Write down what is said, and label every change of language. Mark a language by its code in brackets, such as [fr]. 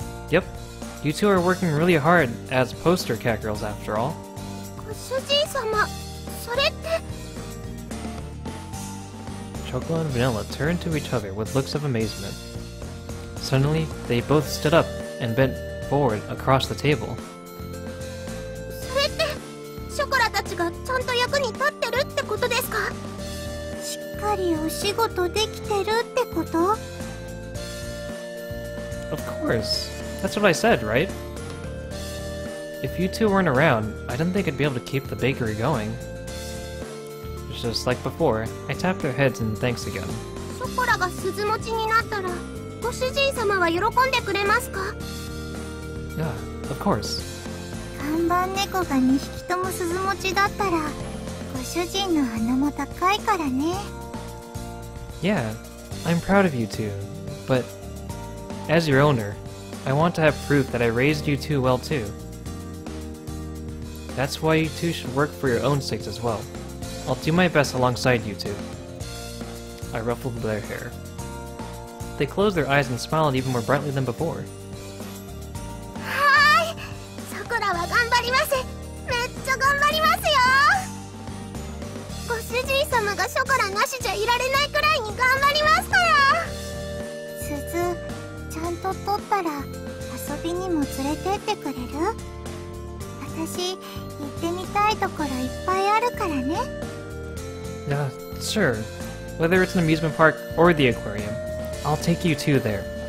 [en] Yep, you two are working really hard as poster cat girls after all. [ja] ご主人様、それって。 [en] Chocolate and Vanilla turned to each other with looks of amazement. Suddenly, they both stood up and bent forward across the table. [ja] それってショコラたちがちゃんと役に立ってるってことですか。しっかりお仕事できてるってこと？ [en] Of course. That's what I said, right? If you two weren't around, I don't think I'd be able to keep the bakery going. Just like before, I tapped their heads in thanks again. [ja] ショコラが鈴持ちになったらご主人様は喜んでくれますか？ [en] Yeah, of course. [ja] 看板猫が2匹とも鈴持ちだったらご主人の鼻も高いからね。 [en] Yeah, I'm proud of you two, but as your owner, I want to have proof that I raised you two well too. That's why you two should work for your own sakes as well. I'll do my best alongside you two. I ruffled their hair. they closed their eyes and smiled even more brightly than before. [ja] はーい、さくらは頑張ります。めっちゃ頑張りますよ。ご主人様がショコラなしじゃいられないくらいに頑張りますから。鈴、ちゃんと取ったら遊びにも連れてってくれる？私、行ってみたいところいっぱいあるからね。 [en] Sure. Whether it's an amusement park or the aquarium, I'll take you to there.